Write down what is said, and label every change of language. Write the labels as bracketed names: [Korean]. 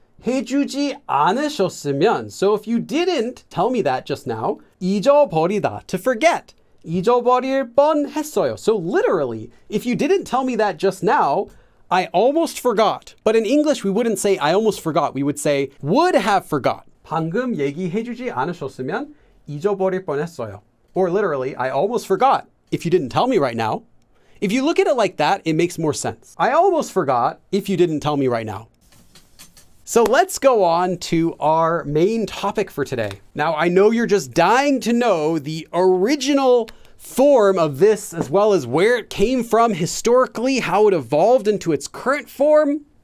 [Korean] 해주지 않으셨으면, [English] so if you didn't tell me that just now, 잊어버리다, to forget. [Korean] 잊어버릴 뻔했어요. [English] So literally, if you didn't tell me that just now, I almost forgot. But in English, we wouldn't say I almost forgot. We would say would have forgot. [Korean] 방금 얘기해주지 않으셨으면 잊어버릴 뻔했어요. [English] Or literally, I almost forgot. If you didn't tell me right now. If you look at it like that, it makes more sense. I almost forgot if you didn't tell me right now. So let's go on to our main topic for today. Now, I know you're just dying to know the original form of this, as well as where it came from historically, how it evolved into its current form.